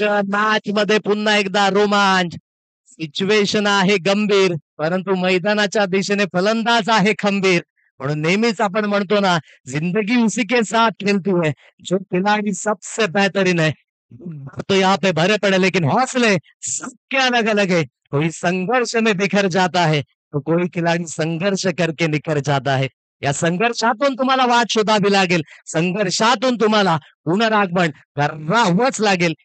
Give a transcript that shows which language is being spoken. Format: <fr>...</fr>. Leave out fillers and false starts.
<mr>Match मध्ये पुन्हा एकदा रोमांच. सिच्युएशन आहे गंभीर, परंतु मैदानाच्या दिशेने फलंदाज आहे खंबीर. म्हणून नेहमीच आपण म्हणतो ना,</mr> <hi>जिंदगी उसी के साथ खेलती है, जो खिलाड़ी सबसे बेहतरीन है. तो यहाँ पे भरे पड़े लेकिन हौसले सबके अलग अलग है. कोई संघर्ष में बिखर जाता है, तो कोई खिलाड़ी संघर्ष करके निखर जाता है.</hi> <mr>या संघर्षातून तुम्हाला वाट शोधावी लागेल. संघर्षातून तुम्हाला पुनरागमन करावंच लागेल.</mr>